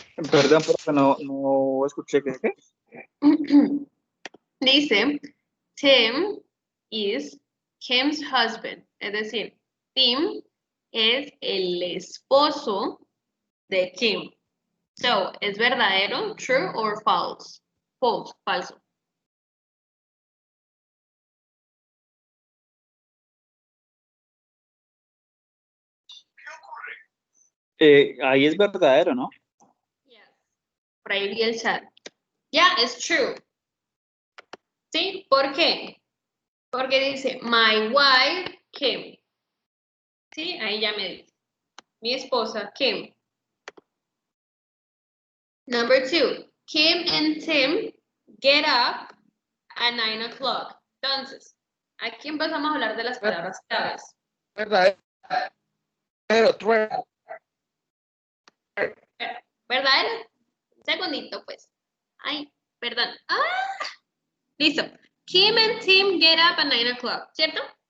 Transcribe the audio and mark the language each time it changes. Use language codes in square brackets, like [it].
[es] Perdón, porque no escuché qué. [en] Dice, Tim is Kim's husband. [es] Es decir, Tim es el esposo de Kim. So, ¿es verdadero, true or false? [en] False, falso. [es] Ahí es verdadero, ¿no? Yes. Por ahí vi el chat. Ya, es true. ¿Sí? ¿Por qué? Porque dice, [en] my wife, Kim. [es] ¿Sí? Ahí ya me dice. Mi esposa, Kim. [en] Number 2. Kim and Tim get up at 9 o'clock. [es] Entonces, aquí empezamos a hablar de las palabras claves. Verdadero. ¿Verdadero? Un segundito, pues. Ay, perdón. ¡Ah! Listo. [en] Kim and Tim get up at 9 o'clock, ¿cierto?